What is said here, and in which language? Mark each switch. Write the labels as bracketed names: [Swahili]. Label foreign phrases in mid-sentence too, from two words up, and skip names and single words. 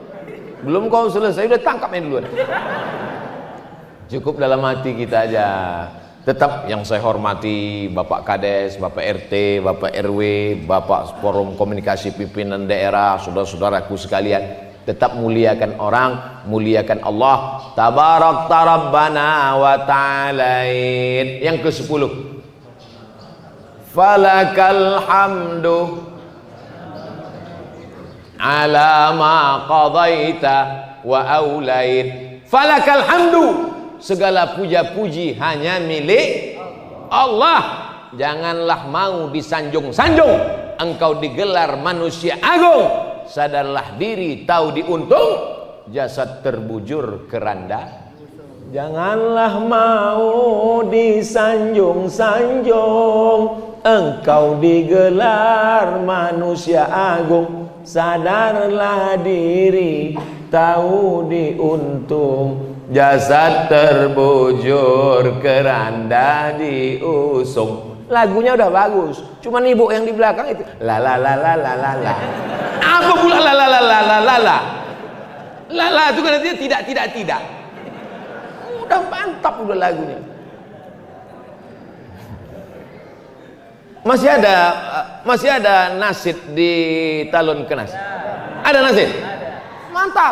[Indonesian] Belum kau selesai udah tangkap main duluan. Cukup dalam hati kita aja. Tetap yang saya hormati Bapak Kades, Bapak RT, Bapak RW, Bapak Forum Komunikasi Pimpinan Daerah, saudara-saudaraku sekalian. Tetap muliakan orang, muliakan Allah. [Arabic] تباركت ربنا وتعاليت. [Indonesian] Yang ke-10. [Arabic] فلك الحمد على ما قضيت وأوليت. فلك الحمد. [Indonesian] Segala puja-puji hanya milik Allah. Janganlah mau disanjung-sanjung. Engkau digelar manusia agung. Sadarlah diri, tahu diuntung, jasad terbujur keranda. Janganlah mau disanjung-sanjung, engkau digelar manusia agung. Sadarlah diri, tahu diuntung, jasad terbujur keranda diusung. Lagunya udah bagus, cuman ibu yang di belakang itu la la la la la la la. Apa pula la la la la la la la? La la itu kan artinya tidak. Udah mantap udah lagunya. Masih ada nasid di Talun Kenas. Ada nasid? Mantap.